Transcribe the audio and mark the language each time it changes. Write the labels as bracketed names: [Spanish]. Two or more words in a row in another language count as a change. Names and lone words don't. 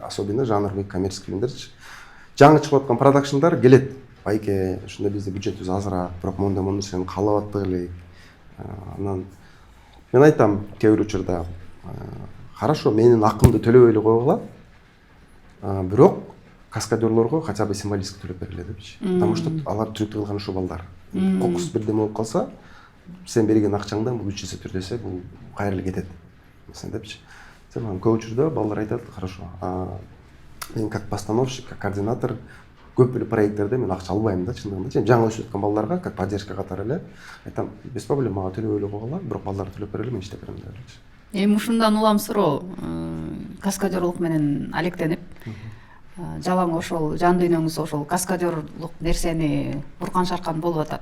[Kyrgyz] Особенно жанрлык коммерческий фильмдерчи. Жаңы чыгып аткан продакшндар келет. Байке, ушунда бизде бюджетибиз азыраак, бирок мондай нерсени каалап аттык элек. Анан мен айтам кээ бир учурда хорошо, менин акымды төлөбөй эле койгула. Бирок каскадерлорго [Russian] хотя бы символически [Kyrgyz] төлөп бергиле депчи. [Russian] Потому что [Kyrgyz] алар трюк кылган ошо балдар. Кокус бирдеме болуп калса, сен берген акчаңдан бул 3 эсе түр десе, бул кайра эле кетет. Сен депчи. Сен көп учурда балдар айтат, хорошо. Мен [Russian] как постановщик, как координатор [Kyrgyz] көп эле проекттерде мен акча албайм да, чындыгында. Жаңы өсүп аткан балдарга [Russian] как поддержка [Kyrgyz] катары эле айтам, [Russian] без проблем, [Kyrgyz] мага төлөбөй эле койгула, бирок балдар төлөп берели, мен иштеп берем депчи. Эми ушундан улам суроо, каскадерлук менен алектенип, жалаң ошол жан дүйнөңүз ошол каскадерлук нерсени Буркан Шаркан болуп атат.